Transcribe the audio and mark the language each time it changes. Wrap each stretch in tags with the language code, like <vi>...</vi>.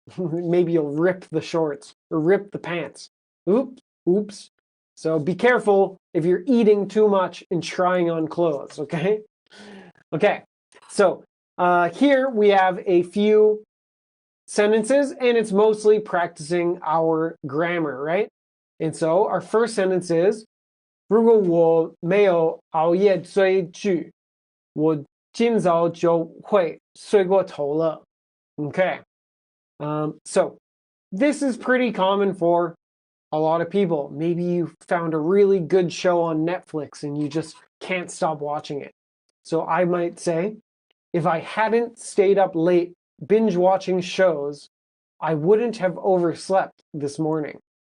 <en>Maybe you'll rip the shorts or rip the pants. Oops. So be careful if you're eating too much and trying on clothes, okay? Okay, so here we have a few sentences, and it's mostly practicing our grammar, right? And so our first sentence is,</en> <zh>如果我没有熬夜追剧，我今早就会睡过头了.</zh> <en>Okay. So this is pretty common for a lot of people. Maybe you found a really good show on Netflix and you just can't stop watching it. So I might say, if I hadn't stayed up late binge watching shows, I wouldn't have overslept this morning.</en>